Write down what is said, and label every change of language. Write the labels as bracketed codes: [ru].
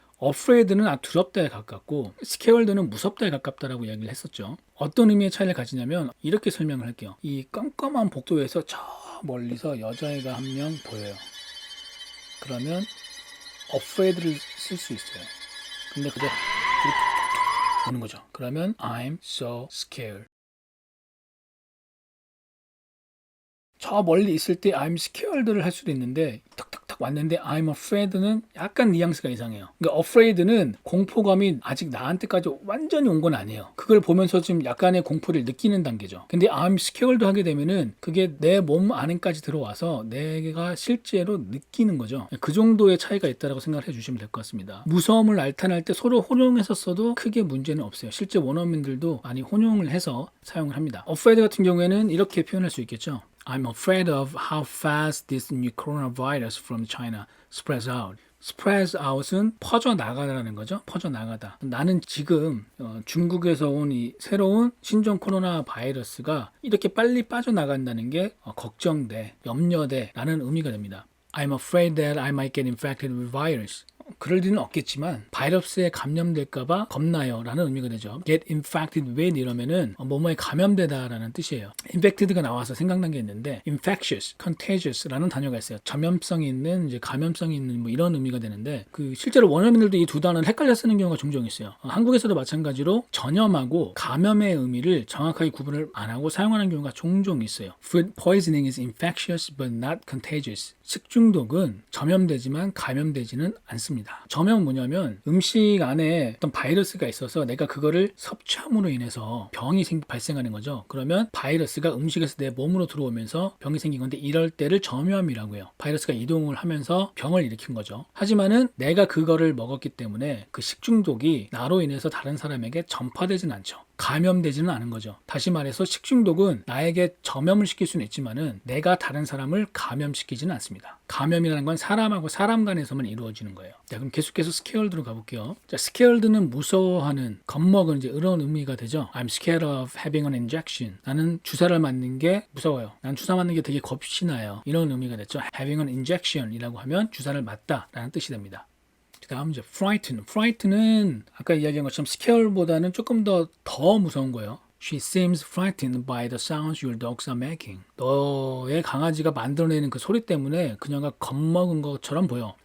[ko] afraid는 두렵다에 가깝고 scared는 무섭다에 가깝다라고 이야기를 했었죠. 어떤 의미의 차이를 가지냐면 이렇게 설명을 할게요. 이 깜깜한 복도에서 저 멀리서 여자애가 한 명 보여요. 그러면 afraid를 쓸 수 있어요. 근데 그저 오는 거죠. [en] 그러면 I'm so scared. [ko] 저 멀리 있을 때 [en] I'm scared [ko] 를 할 수도 있는데 탁탁탁 왔는데 [en] I'm afraid [ko] 는 약간 뉘앙스가 이상해요. 그러니까 afraid는 공포감이 아직 나한테까지 완전히 온 건 아니에요. 그걸 보면서 좀 약간의 공포를 느끼는 단계죠. 근데 [en] I'm scared [ko] 하게 되면은 그게 내 몸 안에까지 들어와서 내가 실제로 느끼는 거죠. 그 정도의 차이가 있다고 생각을 해주시면 될 것 같습니다. 무서움을 나타낼 때 서로 혼용해서 써도 크게 문제는 없어요. 실제 원어민들도 많이 혼용을 해서 사용을 합니다. afraid 같은 경우에는 이렇게 표현할 수 있겠죠. [en] I'm afraid of how fast this new coronavirus from China spreads out. [ko] spreads out은 퍼져나가다라는 거죠. 퍼져나가다. 나는 지금 중국에서 온 이 새로운 신종 코로나 바이러스가 이렇게 빨리 빠져나간다는 게 걱정돼, 염려돼 라는 의미가 됩니다. [en] I'm afraid that I might get infected with virus. [ko] 그럴 일은 없겠지만 바이러스에 감염될까봐 겁나요 라는 의미가 되죠. [en] get infected with [ko] 이러면은 뭐뭐에 감염되다 라는 뜻이에요. infected가 나와서 생각난 게 있는데 infectious, contagious 라는 단어가 있어요. 전염성이 있는, 이제 감염성이 있는 이런 의미가 되는데 그 실제로 원어민들도 이 두 단어를 헷갈려 쓰는 경우가 종종 있어요. 한국에서도 마찬가지로 전염하고 감염의 의미를 정확하게 구분을 안 하고 사용하는 경우가 종종 있어요. [en] Food poisoning is infectious but not contagious. [ko] 식중독은 전염되지만 감염되지는 않습니다. 전염은 뭐냐면 음식 안에 어떤 바이러스가 있어서 내가 그거를 섭취함으로 인해서 병이 발생하는 거죠. 그러면 바이러스가 음식에서 내 몸으로 들어오면서 병이 생긴 건데 이럴 때를 점염이라고 해요. 바이러스가 이동을 하면서 병을 일으킨 거죠. 하지만은 내가 그거를 먹었기 때문에 그 식중독이 나로 인해서 다른 사람에게 전파되진 않죠. 감염되지는 않은 거죠. 다시 말해서 식중독은 나에게 전염을 시킬 수는 있지만은 내가 다른 사람을 감염시키지는 않습니다. 감염이라는 건 사람하고 사람 간에서만 이루어지는 거예요. 자, 그럼 계속해서 scared로 가볼게요. 자, scared는 무서워하는, 겁먹은 이제 이런 의미가 되죠. [en] I'm scared of having an injection. [ko] 나는 주사를 맞는 게 무서워요. 난 주사 맞는 게 되게 겁이 나요. 이런 의미가 됐죠. [en] having an injection [ko] 이라고 하면 주사를 맞다라는 뜻이 됩니다. 다음 이제 frighten. frighten은 아까 이야기한 것처럼 scare보다는 조금 더 무서운 거예요. [en] She seems frightened by the sounds your dogs are making. [ko] 너의 강아지가 만들어내는 그 소리 때문에 그녀가 겁먹은 것처럼 보여.